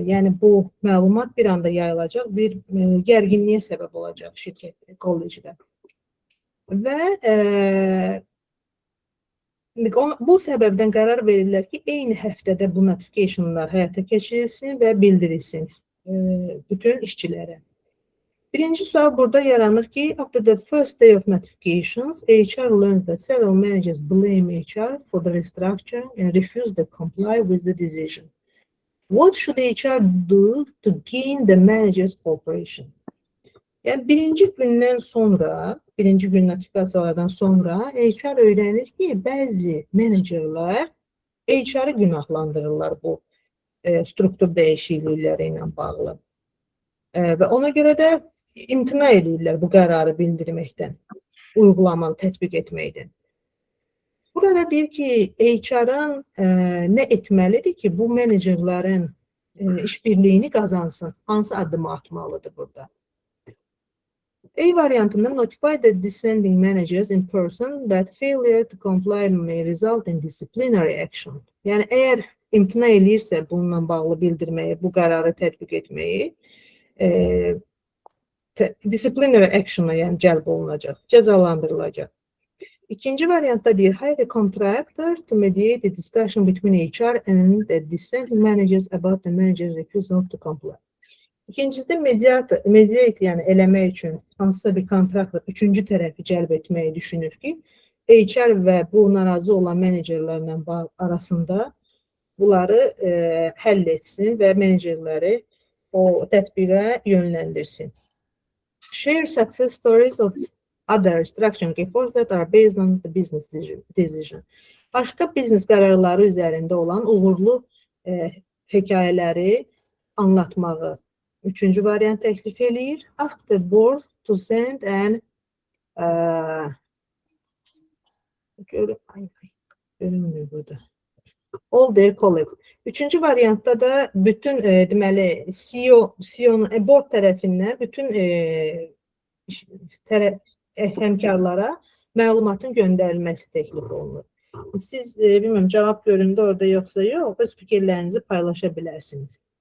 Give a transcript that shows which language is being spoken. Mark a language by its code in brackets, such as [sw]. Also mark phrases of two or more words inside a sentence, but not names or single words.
[az] Yəni bu məlumat bir anda yayılacaq, bir gərginliyə səbəb olacaq şirkət, kollecdə. Və bu səbəbdən qərar verirlər ki, eyni həftədə bu notificationlar həyata keçirilsin və bildirilsin bütün işçilərə. Birinci sual burada yaranır ki, [en] after the first day of notifications, HR learns that several managers blame HR for the restructuring and refuse to comply with the decision. What should HR do to gain the manager's cooperation? [az] Yəni birinci gündən sonra, birinci gün notifikasiyalardan sonra HR öyrənir ki, bəzi menecerlər HR-ı günahlandırırlar bu struktur dəyişiklikləri ilə bağlı. Və ona görə də imtina edirlər bu qərarı bildirməkdən, uygulamaq, tətbiq etməkdən. Burada deyir ki, HR-ın nə etməlidir ki, bu menecerlərin işbirliyini qazansın? Hansı addımı atmalıdır burada? A variantında [en] notify the descending managers in person that failure to comply may result in disciplinary action. [az] Yəni, əgər imtina eləyirsə bununla bağlı bildirməyi, bu qərarı tətbiq etməyi, [en] disciplinary action'a [az] yəni cəlb olunacaq, cəzalandırılacaq. İkinci variantda deyir, [en] hire a contractor to mediate the discussion between HR and the dissenting managers about the manager's refusal to comply. [az] İkincisi mediate yəni eləmək üçün hansısa bir kontraktla üçüncü tərəfi cəlb etməyi düşünür ki, HR və bu narazı olan menecerlərlə arasında bunları həll etsin və menecerləri o tətbiqə yönləndirsin. [en] Share success stories of other restructuring efforts that are based on the business decision. [az] Başqa biznes qərarları üzərində olan uğurlu hekayələri anlatmağı üçüncü variant təklif eləyir. [en] Ask the board to send an [az] görünmür burada. [en] All their colleagues. [az] Üçüncü variantda da bütün deməli CEO-nun board tərəfindən bütün həmkarlara məlumatın göndərilməsi təklif olunur. Siz bilmirəm cavab göründü orada yoxsa yox, öz fikirlərinizi paylaşa bilərsiniz.